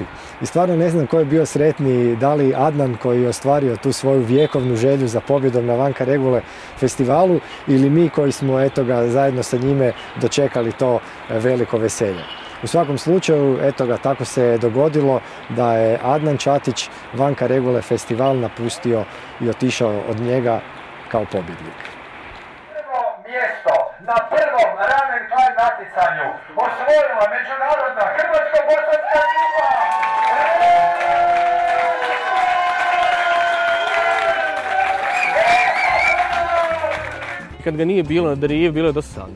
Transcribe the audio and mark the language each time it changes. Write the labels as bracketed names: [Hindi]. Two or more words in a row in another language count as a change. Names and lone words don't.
[Croatian] I stvarno ne znam ko je bio sretniji, da li Adnan koji je ostvario tu svoju vjekovnu želju za pobjedom na Vanka Regule festivalu ili mi koji smo eto ga zajedno sa njime dočekali to veliko veselje. U svakom slučaju, eto ga, tako se je dogodilo da je Adnan Čatić Vanka Regule festival napustio i otišao od njega kao pobjednik. Prvo mjesto na prvom [English] run and climb [Croatian] natjecanju osvojila međunarodna hrvatsko-bosanska ekipa. Kad ga nije bilo na Derivi, bilo je dosadno.